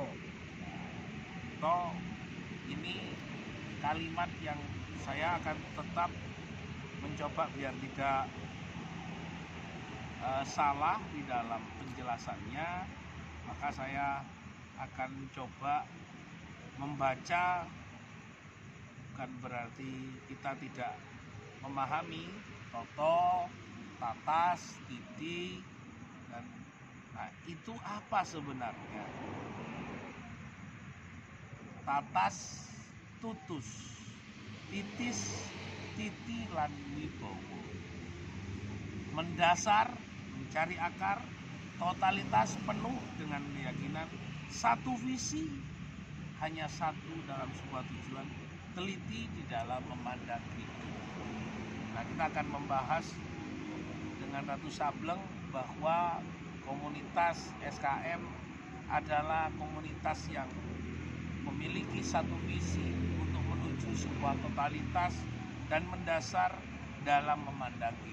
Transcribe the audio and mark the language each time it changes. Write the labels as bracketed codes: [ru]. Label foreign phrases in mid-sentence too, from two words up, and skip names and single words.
[id] To ini kalimat yang saya akan tetap mencoba biar tidak salah di dalam penjelasannya, maka saya akan coba membaca, bukan berarti kita tidak memahami toto, [jv] tatas, titi, [id] dan itu apa sebenarnya. [jv] Tatas, tutus, titis, titi, lan wibowo. [id] Mendasar, mencari akar, totalitas penuh dengan keyakinan, satu visi, hanya satu dalam sebuah tujuan, teliti di dalam memandang hidup. Nah, kita akan membahas dengan Ratu Sableng bahwa komunitas SKM adalah komunitas yang memiliki satu visi untuk menuju sebuah totalitas dan mendasar dalam memandang hidup.